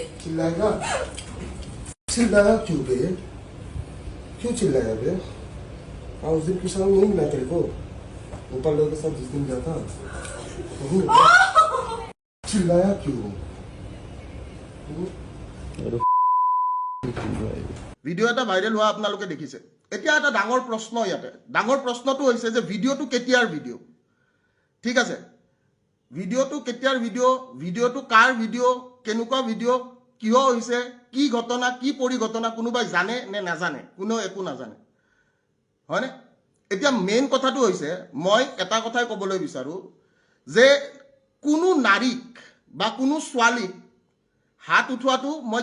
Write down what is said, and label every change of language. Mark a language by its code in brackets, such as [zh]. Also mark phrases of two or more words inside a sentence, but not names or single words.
[hi] चिल्लाएगा चिल्लाया क्यों बे क्यों चिल्लाया बे उस दिन की शाम नहीं मिला तेरे को ऊपर लोगों के साथ जिस दिन गया था चिल्लाया क्यों [as] ভিডিও এটা ভাইৰেল হোৱা আপোনালোকে দেখিছে এতিয়া এটা ডাঙৰ প্ৰশ্ন ইয়াতে ডাঙৰ প্ৰশ্নটো হৈছে যে ভিডিওটো কেতিয়াৰ ভিডিও ঠিক আছে ভিডিওটো কেতিয়াৰ ভিডিওটো কাৰ ভিডিও কেনেকুৱা ভিডিও কিয় হৈছে কি ঘটনা কি পৰিঘটনা কোনোবাই জানে নে নাজানে কোনো একো নাজানে হয়নে এতিয়া মেইন কথাটো হৈছে মই এটা কথাই ক'বলৈ বিচাৰো যে কোনো নাৰীক বা কোনো ছোৱালীক হাত উঠোৱাটো মই